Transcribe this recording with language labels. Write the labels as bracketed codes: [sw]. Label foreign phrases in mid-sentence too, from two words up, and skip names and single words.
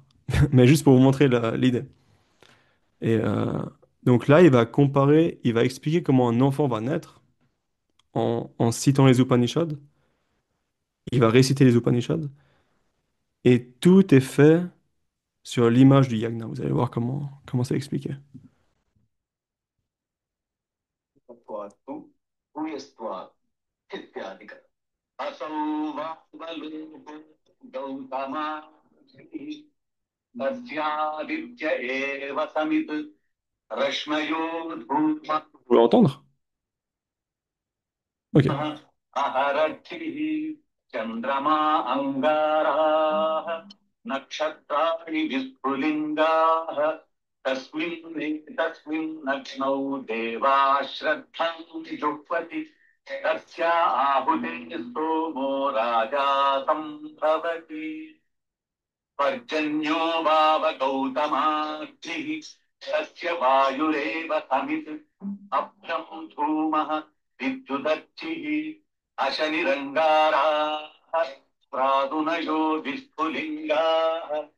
[fr] Mais juste pour vous montrer l'idée. Et donc là, il va comparer, il va expliquer comment un enfant va naître en citant les Upanishads. Il va réciter les Upanishads. Et tout est fait sur l'image du yagna. Vous allez voir comment c'est expliqué. [sa] असौ वावलोको गौतमा तस्यादित्य एव समित् रश्मयो धूमः. [fr] Vous voulez entendre? Ok. [sa] अहरक्षिः चन्द्रमा अङ्गाराः नक्षत्राणि विस्फुलिङ्गाः तस्मिन् नग्नौ देवाः श्रद्धां जुह्वति तस्या आहुतिः सोमो राजा सम्भवति पर्जन्यो वाव गौतमाग्निः तस्य वायुरेव समित् अभ्रं धूमः विद्युदर्चिः अशनिरङ्गाराः प्रादुनयो विस्फुलिङ्गाः.